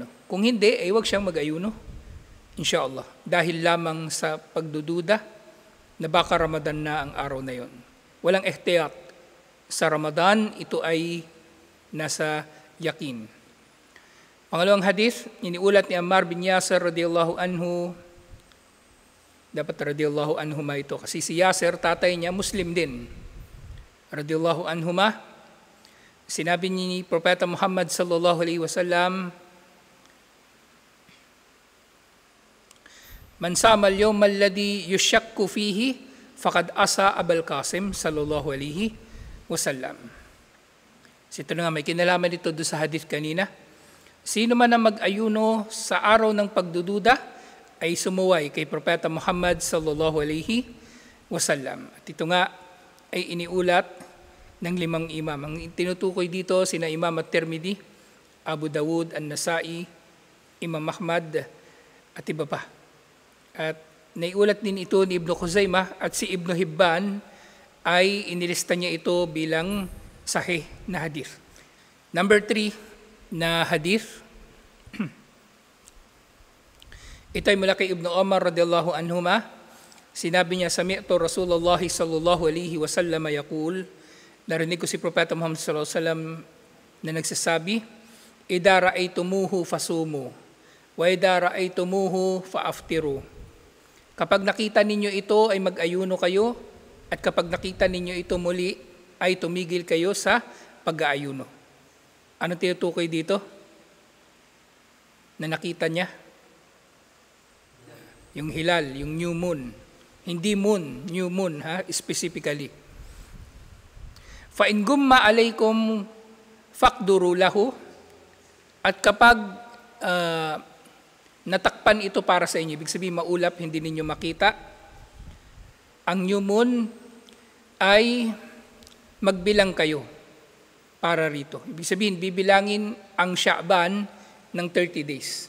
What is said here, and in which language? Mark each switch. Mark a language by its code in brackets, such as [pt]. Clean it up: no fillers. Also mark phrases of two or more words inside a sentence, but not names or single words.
[tl] Kung hindi, ay huwag siyang mag-ayuno, [ar] إن شاء الله. [tl] Dahil lamang sa pagdududa na baka Ramadan na ang araw na yon. Walang ihtiyat sa Ramadan, ito ay nasa yakin. Pangalawang hadith, iniulat ni Ammar bin Yasir [ar] رضي الله عنه, [tl] dapat [ar] رضي الله عنهما [tl] ito, kasi si Yasir, tatay niya, Muslim din. [ar] رضي الله عنهما, [tl] sinabi ni Propeta Muhammad [ar] صلى الله عليه وسلم من صام اليوم الذي يشك فيه فقد عصى أبا القاسم صلى الله عليه وسلم. [tl] Ito na nga, may kinalaman dito doon sa hadith kanina. Sino man ang mag-ayuno sa araw ng pagdududa ay sumuway kay Propeta Muhammad [ar] صلى الله عليه وسلم. [tl] At ito nga ay iniulat ng 5 imam. Ang tinutukoy dito sina Imam At-Tirmidhi, Abu Dawud, An-Nasai, Imam Ahmad at iba pa. At naiulat din ito ni Ibn Khuzaimah at si Ibn Hibban ay inilista niya ito bilang sahih na hadith. Number 3 na hadith, ito ay mula kay Ibn Umar [ar] رضي الله عنهما. [tl] Sinabi niya, [ar] سمعت رسول الله صلى الله عليه وسلم يقول, [tl] narinig ko si Propeta Muhammad [ar] صلى الله عليه وسلم [tl] na nagsasabi, [ar] إذا رأيتموه فصوموا وإذا رأيتموه فأفطروا. [tl] Kapag nakita ninyo ito ay mag-ayuno kayo, at kapag nakita ninyo ito muli ay tumigil kayo sa pag-aayuno. Ano tinutukoy dito? Na nakita niya? Yung hilal, yung [en] new moon. Hindi moon, new moon, specifically. [ar] فإن غم عليكم فاقدروا له, [tl] at kapag natakpan ito para sa inyo, ibig sabihin maulap, hindi ninyo makita, ang [en] new moon [tl] ay magbilang kayo para rito. Ibig sabihin, bibilangin ang Sha'ban ng 30 days.